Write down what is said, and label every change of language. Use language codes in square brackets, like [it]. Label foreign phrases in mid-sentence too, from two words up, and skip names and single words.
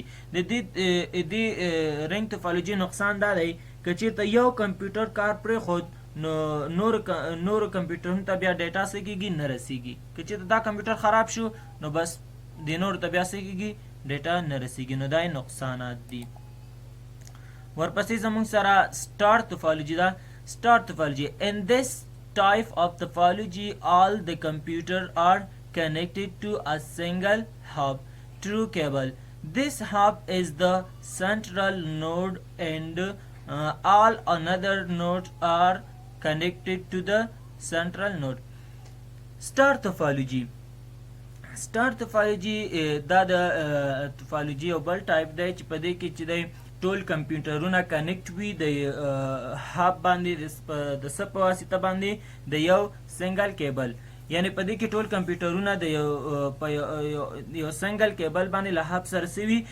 [ps] د دې [en] ring topology [ps] نقصان دا دی که چېرته یو کمپیوټر کار پرېښود نو نورو کمپیوټرونو ته بیا ډیټا څه کېږي؟ نه رسېږي. که چېرته دا کمپیوټر خراب شو نو بس د نورو ته بیا څه کېږي؟ ډیټا نه رسېږي. نو دا یې نقصانات دي. ورپسې زموږ سره [en] star topology [ps] ده. [en] star topology in this type of topology all the computer are connected to a single hub through cable. This hub is the central node and all another nodes are connected to the central node. Star topology. Star topology [ps] دا د توپالوجي یو بل ټایپ دی چې په دې کې چې دی ټول کمپیوټرونه کنیکټ وي د هاب باندې د څه په واسطه باندې؟ د یو [en] single cable. [ps] یعنې په دې کې ټول کمپیوټرونه د یو [en] single cable [ps] باندې له هاب سره څه وي؟